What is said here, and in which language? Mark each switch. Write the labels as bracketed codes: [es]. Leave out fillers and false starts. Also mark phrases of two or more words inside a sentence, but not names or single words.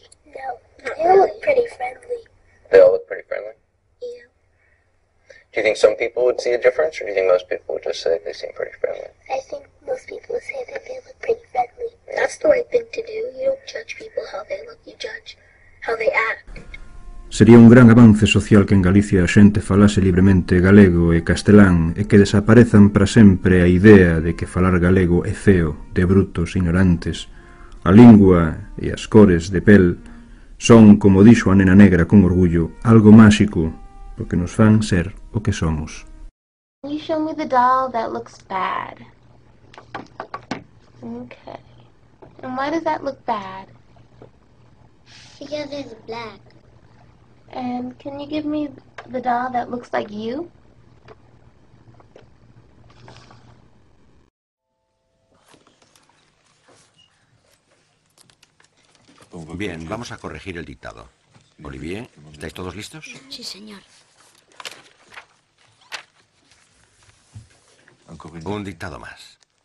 [en] No, they all look pretty friendly. They all look pretty friendly? Yeah. Do you think some people would see a difference, or do you think most people would just say they seem pretty friendly? I think most people would say that they look pretty friendly. That's the right thing to do. You don't judge people how they look, you judge how they act. [gl] Sería un gran avance social que en Galicia a xente falase libremente galego e castelán e que desaparezan para sempre a idea de que falar galego é feo, de brutos, ignorantes. A lingua e as cores de pel son, como dixo a nena negra con orgullo, algo máxico, porque nos fan ser o que somos. [en] You show me the doll that looks bad. Okay. And why does that look bad? Because it's black. And can you give me the doll that looks like you? [es] Bien, vamos a corregir el dictado. Olivier, ¿estáis todos listos? Sí, señor. Un dictado más.